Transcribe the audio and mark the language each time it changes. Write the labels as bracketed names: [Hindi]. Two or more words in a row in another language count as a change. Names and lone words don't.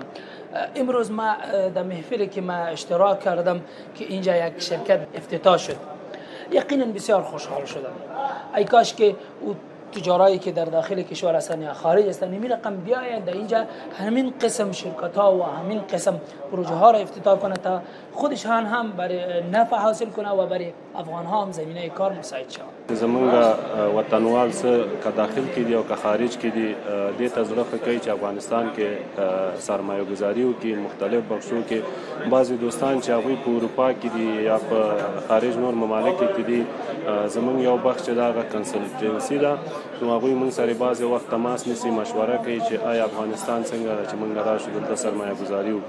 [Persian] امروز ما در محفلی که ما اشتراک کردم که اینجا یک شرکت افتتاح شد، یقینا بسیار خوشحال شدم. ای کاش که او تجارایی که در داخل کشور هستند یا خارج هستند این رقم بیاید در اینجا همین قسم شرکت ها و همین قسم پروژه ها را افتتاح کنه تا خودشان هم برای نفع حاصل کنه و برای افغان ها هم زمینه کار مساعد شود. [Pashto] زمونږ وطنوال څه که داخل کې دي او که خارج کې دي دې ته زړه ښه کوي چې افغانستان کې سرمایه ګذاري وکړي. مختلف بخشو کې بعضې دوستان چې هغوی په اروپا کې دي یا په خارج نور ممالکو کې دي، زمونږ یو بخش چې د هغه کنسلټنسي ده، نو هغوی موږ سره بعضې وخت تماس نیسي، مشوره کوي چې آیا افغانستان څنګه چې موږ راشو دلته سرمایه ګذاري وکړو.